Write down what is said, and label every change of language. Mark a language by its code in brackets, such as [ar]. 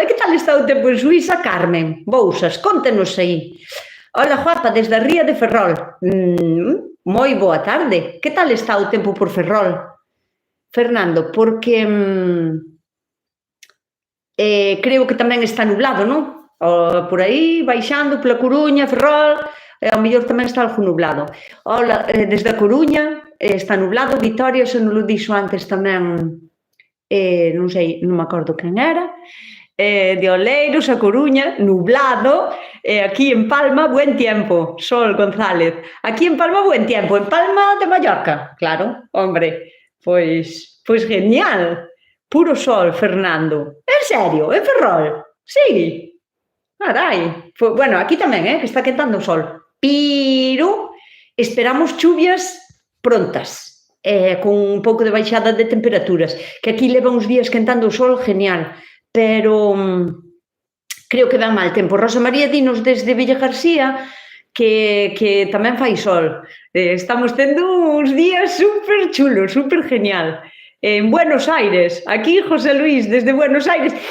[gl] E que tal está o tempo en Suiza, Carmen? Bousas, contenos aí. Hola, Juapa, desde a Ría de Ferrol. Moi boa tarde. Que tal está o tempo por Ferrol? Fernando, porque creo que tamén está nublado, non? Por aí, baixando pola Coruña, Ferrol, ao mellor tamén está algo nublado. Hola, desde a Coruña está nublado. Vitoria, se non lo dixo antes tamén, non sei, non me acordo quen era. [es] De Oleiros a Coruña, nublado. Aquí en Palma, buen tiempo. Sol González. Aquí en Palma, buen tiempo. En Palma de Mallorca, claro, hombre. [gl] Pois genial. Puro sol, Fernando. En serio, en Ferrol? Sí. Carai. Bueno, aquí tamén, que está quentando o sol. Pero esperamos chuvias prontas, con un pouco de baixada de temperaturas, que aquí leva uns días quentando o sol genial, pero creo que dá mal tempo. Rosa María dinos desde Villa García que tamén fai sol. Estamos tendo uns días super chulos, super genial. En Buenos Aires, aquí José Luis, desde Buenos Aires.